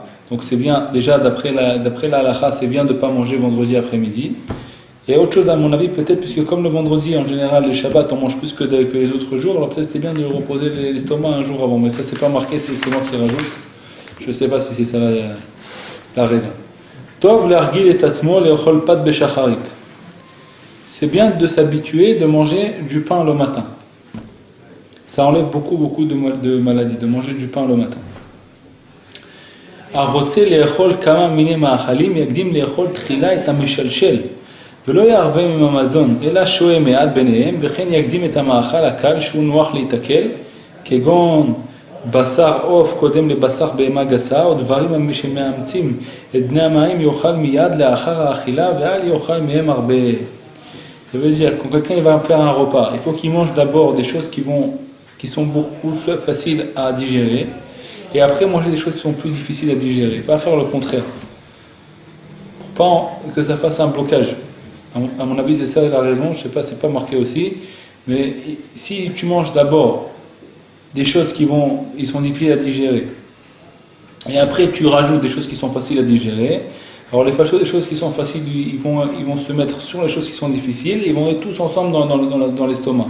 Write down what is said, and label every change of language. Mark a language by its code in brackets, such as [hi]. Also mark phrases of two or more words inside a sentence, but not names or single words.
[fr] Donc c'est bien, déjà d'après la halakha, c'est bien de ne pas manger vendredi après-midi. Et autre chose à mon avis, peut-être, puisque comme le vendredi en général, le Shabbat on mange plus que les autres jours, alors peut-être c'est bien de reposer l'estomac un jour avant. Mais ça c'est pas marqué, c'est moi qui rajoute. Je ne sais pas si c'est ça la raison. [he] טוב להרגיל את עצמו לאכול פת בשחרית. [fr] C'est bien de s'habituer de manger du pain le matin. Ça enlève beaucoup de maladies, de manger du pain le matin. [he] הרוצה לאכול כמה מיני מאכלים יקדים לאכול תחילה את המשלשל ולא יערבם עם המזון אלא שוהה מעט ביניהם וכן יקדים את המאכל הקל שהוא נוח להתקל כגון בשר עוף קודם לבשר בהמה גסה או דברים שמאמצים את בני המים יאכל מיד לאחר האכילה ואל יאכל מהם הרבה. [fr] Ça veut dire quand quelqu'un va faire un repas, il faut qu'il mange d'abord des choses qui sont beaucoup faciles à digérer et après manger des choses qui sont plus difficiles à digérer, pas faire le contraire pour pas que ça fasse un blocage. À mon avis c'est ça la raison, je sais pas, c'est pas marqué aussi, mais si tu manges d'abord des choses ils sont difficiles à digérer et après tu rajoutes des choses qui sont faciles à digérer, alors les choses qui sont faciles ils vont se mettre sur les choses qui sont difficiles et ils vont être tous ensemble dans l'estomac.